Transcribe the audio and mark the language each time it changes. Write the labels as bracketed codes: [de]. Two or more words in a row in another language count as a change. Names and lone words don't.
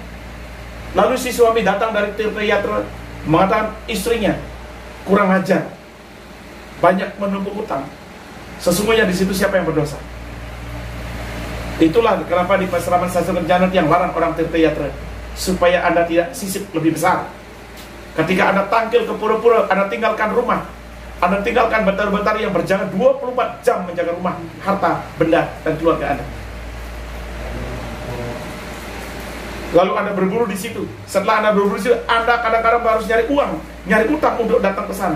[id] Lalu si suami datang dari Tirtayatra mengatakan istrinya kurang ajar, banyak menumpuk utang. Sesungguhnya di situ siapa yang berdosa? Itulah kenapa di Pasraman Sastra Kencana yang larang orang Tirtayatra, supaya Anda tidak sisip lebih besar. Ketika Anda tangkil ke pura-pura, Anda tinggalkan rumah, Anda tinggalkan betara-betara yang berjalan 24 jam menjaga rumah, harta, benda, dan keluarga Anda. Lalu Anda berburu di situ. Setelah Anda berburu di situ, Anda kadang-kadang harus nyari uang, nyari utang untuk datang ke sana.